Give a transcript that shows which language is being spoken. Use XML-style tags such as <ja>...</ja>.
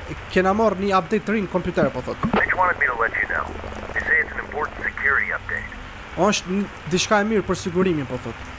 <sq>Kena marrë një update të rinë kompjuter po thot.</sq> <en>They just wanted me to let you know. They say it's an important security update.</en> <sq>Është diçka e mirë për sigurimin po thot.</sq>